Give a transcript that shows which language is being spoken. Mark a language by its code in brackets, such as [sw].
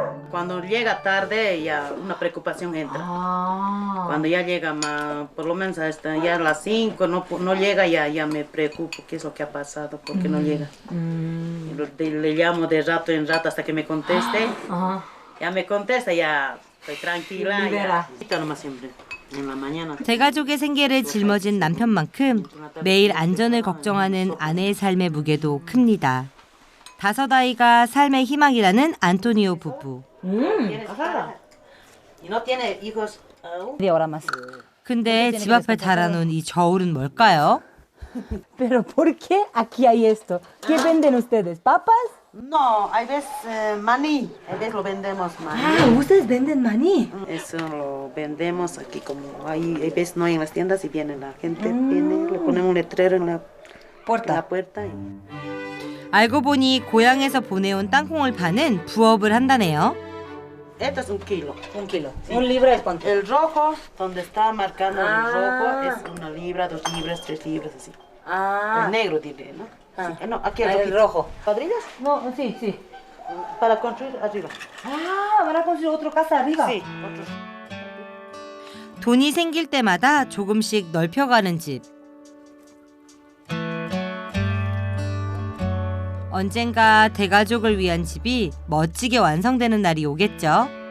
[es] Cuando llega tarde ya una preocupación entra. Cuando ya llega por lo menos hasta ya a las 5 no llega, ya me preocupo qué es lo que ha pasado, por qué no llega. Le llamo de rato en rato hasta que me conteste. Ya me contesta, ya estoy tranquila. Libera. Ya. Nomás siempre. En la mañana. [ko] 대가족의 생계를 짊어진 남편만큼 매일 안전을 걱정하는 아내의 삶의 무게도 큽니다. 5아이가 삶의 희망이라는 안토니오 부부. [es] Y no tiene hijos. Ahora más. [ko] 근데 집 앞에 달아놓은 이 저울은 뭘까요? [es] Pero ¿por qué aquí hay esto? ¿Qué venden ustedes? ¿Papas? No, hay veces maní. Hay veces lo vendemos maní. ¿Ustedes venden maní? Eso lo vendemos aquí como hay veces no hay en las tiendas y viene la gente, viene, le ponemos un letrero en la puerta. [ko] 알고 보니 고향에서 보내온 땅콩을 파는 부업을 한다네요. [es] Esto es un kilo. Un kilo. ¿Un libra es cuánto? El rojo, donde está marcando el rojo, es 1 libra, 2 libras, 3 libras, así. El negro, diré, ¿no? Sí. No, aquí el rojito. rojo. ¿Cuadrillas? No, sí, sí. Para construir arriba. ¿Van a construir otra casa arriba? Sí, otro. [ko] 돈이 생길 때마다 조금씩 넓혀가는 집. 언젠가 대가족을 위한 집이 멋지게 완성되는 날이 오겠죠.